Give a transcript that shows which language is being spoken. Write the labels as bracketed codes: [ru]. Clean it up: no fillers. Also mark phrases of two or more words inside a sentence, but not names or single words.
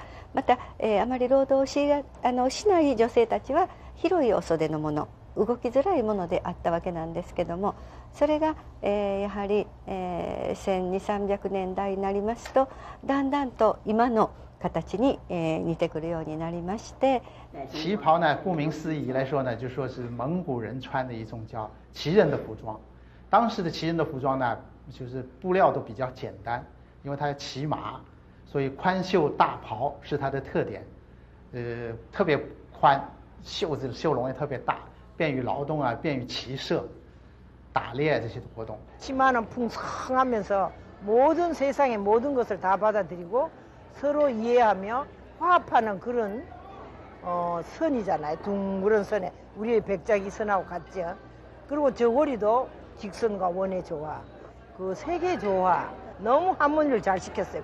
[ja] また、あまり労働しない女性たちは広いお袖のもの、動きづらいものであったわけなんですけども、それが、やはり、1200、300年代になりますとだんだんと今の形に、似てくるようになりまして。 [zh] 旗袍呢，顾名思义来说呢，就说是蒙古人穿的一种叫旗人的服装。当时的旗人的服装呢，就是布料都比较简单，因为它骑马，所以宽袖大袍是它的特点。特别宽，袖子袖笼也特别大，便于劳动啊，便于骑射、打猎这些活动。 [ko] 치마는 풍성하면서 모든 세상의 모든 것을 다 받아들이고 서로 이해하며 화합하는 그런 선이잖아요. 둥그런 선에 우리의 백작이 선하고 같죠. 그리고 저고리도 직선과 원의 조화, 그 세계 조화 너무 한문을 잘 시켰어요.